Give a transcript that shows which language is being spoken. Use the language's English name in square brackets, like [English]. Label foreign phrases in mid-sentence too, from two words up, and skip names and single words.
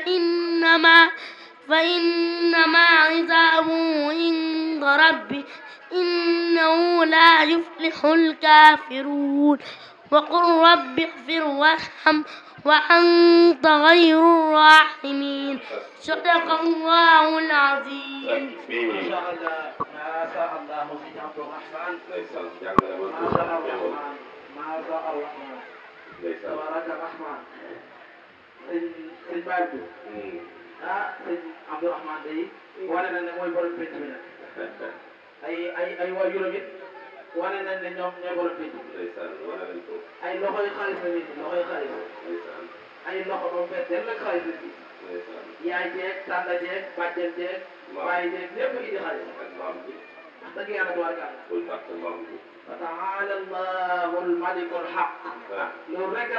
[Arabic] فإنما حسابه عند ربه إنه لا يفلح الكافرون وقل رب اغفر وارحم وأنت خير الراحمين صدق الله العظيم. ما شاء الله ما شاء الله سيدي عبد الرحمن ما شاء الرحمن تبارك الرحمن [Wolof] sëñ Baye sëñ Abdourahmane day wane nañ ne mooy borom pénc bi nag ay waajuram it wane nañ ne ñoom ñooy borom pénc ay loxoy xaalis la nit loxoy xaalis ay loxo moom fees del nag xaalis la nit yaay jeeg tànda jeeg bàjjen jeeg bàyyi jeeg lépp indi xaalis wax dëgg yàlla [Arabic] تبارك الله فتعالى الله الملك الحق [Wolof] loolu rek